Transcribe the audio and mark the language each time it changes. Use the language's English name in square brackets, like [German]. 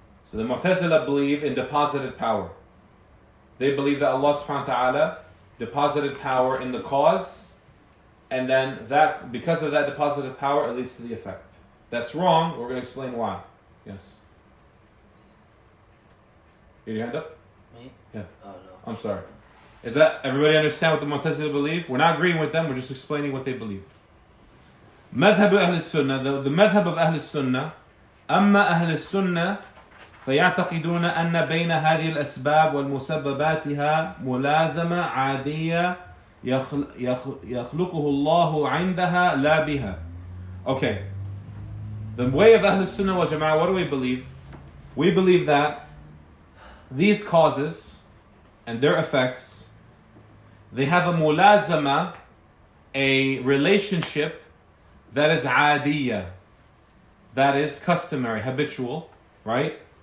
[English] So the Mu'tazila believe in deposited power. They believe that Allah subhanahu wa ta'ala deposited power in the cause, and then that, because of that deposited power, it leads to the effect. That's wrong. We're going to explain why. Yes. Get your hand up? Me? Yeah. Oh no. I'm sorry. Is that everybody understand what the Mu'tazila believe? We're not agreeing with them. We're just explaining what they believe. Madhab Ahl Sunnah. The madhab of Ahl Sunnah. [Arabic] أما أهل السنة فيعتقدون أن بين هذه الأسباب والمسبباتها ملازمة عادية يخلقه الله عندها لا بها. [English] Okay. The way of Ahl Sunnah wal Jama'ah, what do we believe? We believe that these causes and their effects, they have a mulazama, a relationship that is adiyya, that is customary, habitual, right?